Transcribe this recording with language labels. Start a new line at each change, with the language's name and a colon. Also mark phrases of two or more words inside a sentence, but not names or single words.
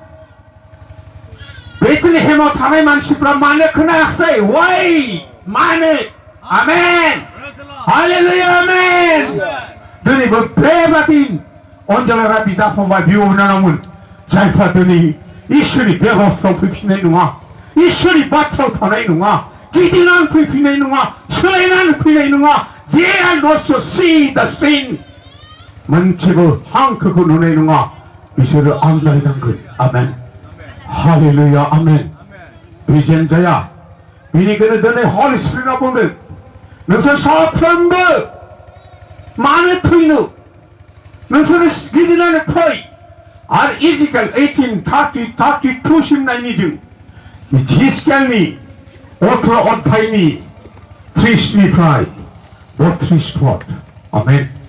Bodo: बेथलेहेमाव थानाय मानसिफ्रा मानो खोनायाखै वाइ मानो आमेन हालेलुया आमेन दिनैबो बेबादि अनजालारा बिदा फंबाय बिब' बिनानावमोन जायफ्रा दिनै इसोरनि बेबस्थायाव फैफिननाय नङा इसोरनि बाथ्रायाव थानाय नङा गिदिंनानै फैफिननाय नङा सोलायनानै फैनाय नङा
English: they are not to see the sin
Bodo: मोनसेबो हांखोखौ नुनाय नङा बिसोरो आन्दायनांगोन आमेन हालेलुया आमेन बिजेन जाया बेनिखायनो दिनै हलि स्पिरिटआ बुंदों नोंसोर साफ्रोमबो मानो थैनो नोंसोरो गिदिंनानै फै आरो इजिकेल 18:30-32 सिम नायनि जों हिजकियेलनि 18 अध्यायनि 30 निफ्राय 32 पद आमेन